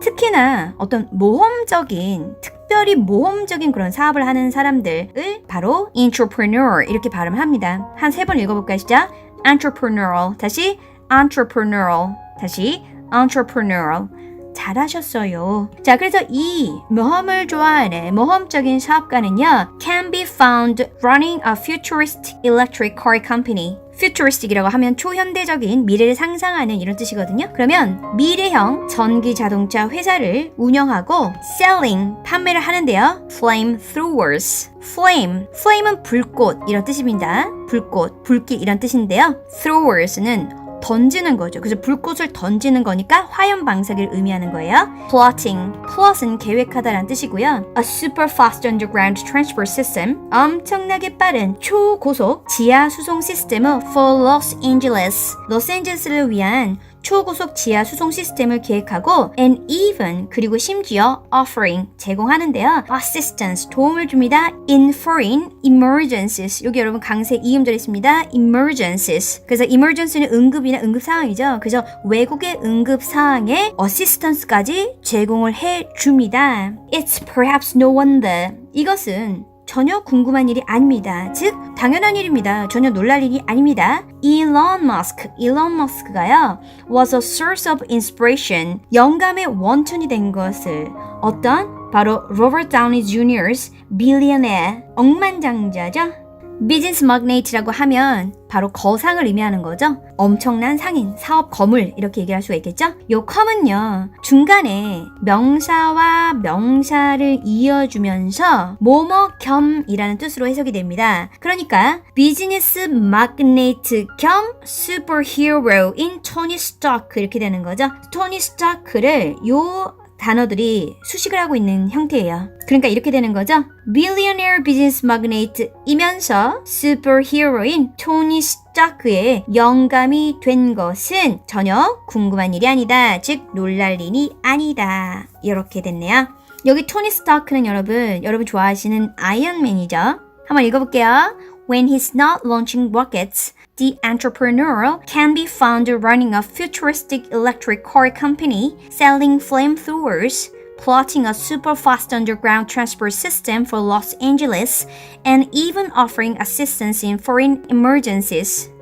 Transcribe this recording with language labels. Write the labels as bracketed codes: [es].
[ko] 특히나 어떤 모험적인, 특별히 모험적인 그런 사업을 하는 사람들을 바로 entrepreneur 이렇게 발음합니다. 한 3번 읽어볼까요? 시작. entrepreneurial. 다시 entrepreneurial. 다시 entrepreneurial. 잘하셨어요. 자, 그래서 이 모험을 좋아하는 모험적인 사업가는요, [en] can be found running a futuristic electric car company. [ko] futuristic이라고 하면 초현대적인 미래를 상상하는 이런 뜻이거든요. 그러면 미래형 전기 자동차 회사를 운영하고 selling, 판매를 하는데요. [en] flamethrowers. [ko] flame은 불꽃 이런 뜻입니다. 불꽃, 불길 이런 뜻인데요. throwers는 던지는 거죠. 그래서 불꽃을 던지는 거니까 화염 방사기를 의미하는 거예요. plot은 계획하다라는 뜻이고요. [en] A super fast underground transport system. [ko] 엄청나게 빠른 초고속 지하 수송 시스템은 [en] for Los Angeles. [ko] 로스앤젤레스를 위한 초고속 지하 수송 시스템을 계획하고 [en] and even [ko] 그리고 심지어 offering 제공하는데요. assistance 도움을 줍니다. [en] in foreign emergencies. [ko] 여기 여러분 강세 이음절 있습니다. [en] emergencies. [ko] 그래서 emergency는 응급이나 응급 상황이죠. 그래서 외국의 응급 상황에 assistance까지 제공을 해 줍니다. [en] It's perhaps no wonder. [ko] 이것은 전혀 궁금한 일이 아닙니다. 즉 당연한 일입니다. 전혀 놀랄 일이 아닙니다. 일론 머스크가요 [en] was a source of inspiration. [ko] 영감의 원천이 된 것을 어떤? 바로 로버트 다우니 주니어's billionaire. 억만장자죠. 비즈니스 magnate라고 하면 바로 거상을 의미하는 거죠. 엄청난 상인, 사업 거물 이렇게 얘기할 수가 있겠죠. 요 com은요 중간에 명사와 명사를 이어주면서 뭐뭐 겸이라는 뜻으로 해석이 됩니다. 그러니까 비즈니스 magnate 겸 슈퍼히어로인 토니 스타크 이렇게 되는 거죠. 토니 스타크를 요 단어들이 수식을 하고 있는 형태예요. 그러니까 이렇게 되는 거죠. [en] Billionaire Business Magnate [ko] 이면서 슈퍼히어로인 토니 스타크의 영감이 된 것은 전혀 궁금한 일이 아니다. 즉 놀랄 일이 아니다. 이렇게 됐네요. 여기 토니 스타크는 여러분 좋아하시는 아이언맨이죠. 한번 읽어볼게요. [en] when he's not launching rockets, the entrepreneur can be found running a futuristic electric car company, selling flamethrowers, plotting a super fast underground transport system for Los Angeles, and even offering assistance in foreign emergencies.